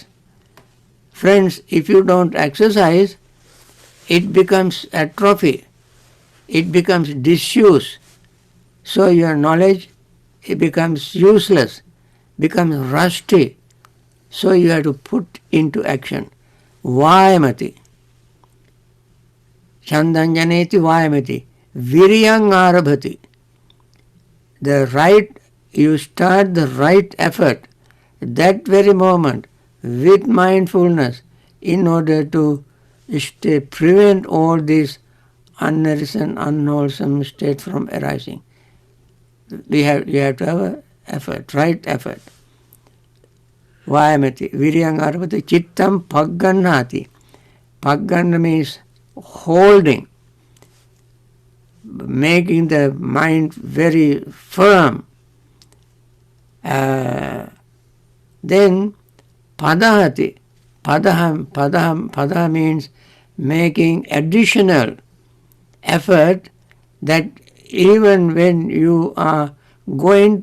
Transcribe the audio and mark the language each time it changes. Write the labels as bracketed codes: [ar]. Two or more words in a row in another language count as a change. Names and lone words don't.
[en] Friends, if you don't exercise, it becomes atrophy. It becomes disuse. So your knowledge, it becomes useless, becomes rusty. So you have to put into action. [pi] Vayamati. Chandanjaneti vayamati. Viryang arabhati. [en] You start the right effort that very moment with mindfulness in order to prevent all these unnourishing, unwholesome state from arising. You have to have an effort, right effort. [pi] Vayamati, viryang arvati, chittam paggannati. [en] Pagganna means holding, making the mind very firm. Then padahati. Pada means making additional effort that even when you are going